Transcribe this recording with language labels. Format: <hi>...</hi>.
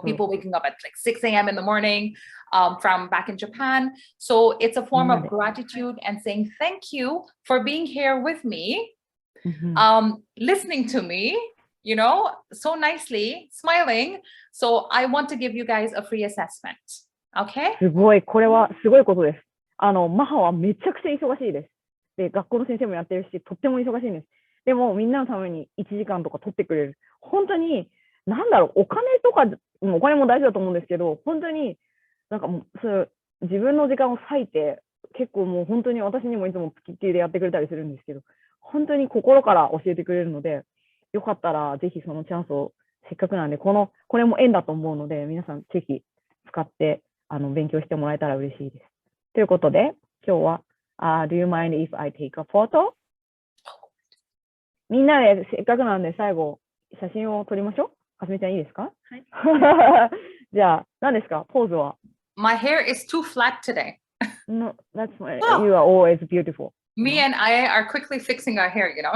<en>People waking up at like 6 a.m. in the morning from back in Japan. So it's a form of gratitude and saying thank you for being here with me, listening to me, so nicely, smiling. So I want to give you guys a free assessment. Okay?</en> <ja>すごい、これはすごいことです。マハはめちゃくちゃ忙しいです。で、学校の先生もやってるし、とっても忙しいんです。でも、みんなのために1時間とか取ってくれる。本当に、お金とか、お金も大事だと思うんですけど、本当に、自分の時間を割いて、結構もう本当に私にもいつも付きっきりでやってくれたりするんですけど、本当に心から教えてくれるので、よかったらぜひそのチャンスをせっかくなんで、これも縁だと思うので、皆さんぜひ使って勉強してもらえたら嬉しいです。ということで、今日は、</ja> <en>Do you mind if I take a photo?</en> <ja>みんなでせっかくなんで最後、写真を撮りましょう。かすみちゃんいいですか？はい。じゃあ、何ですか？ポーズは。</ja> <en>My hair is too flat today. No, that's fine. You are always beautiful. Me and I are quickly fixing our hair,</en>